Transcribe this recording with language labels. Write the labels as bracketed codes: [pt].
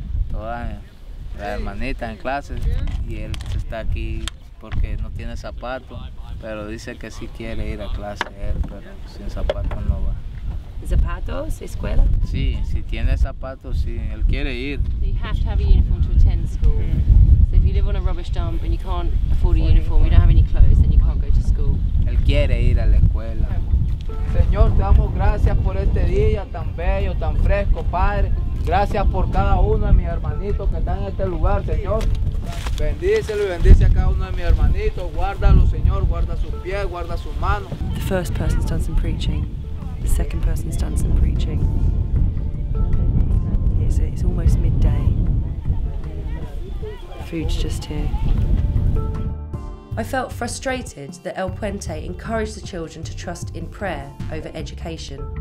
[es] Toda la hermanita en clase y él está aquí porque no tiene zapatos, pero dice que sí quiere ir a clase él, pero sin zapatos no va. Zapatos, escuela? Sí, si tiene zapatos, sí, él quiere ir. [en] You have to have a uniform to attend school. So if you live on a rubbish dump and you can't afford a uniform, you don't have any clothes, then you can't go to school. [es] Él quiere ir a la escuela. Señor, te damos gracias por este día tan bello, tan fresco, Padre. Gracias por cada uno de mis hermanitos que están en este lugar, Señor. Bendícelo y bendice a cada uno de mis hermanitos. Guárdalo, Señor, guarda sus pies, guarda sus manos. [en] The first person's done some preaching. The second person's done some preaching. It's almost midday. Food's just here. I felt frustrated that El Puente encouraged the children to trust in prayer over education.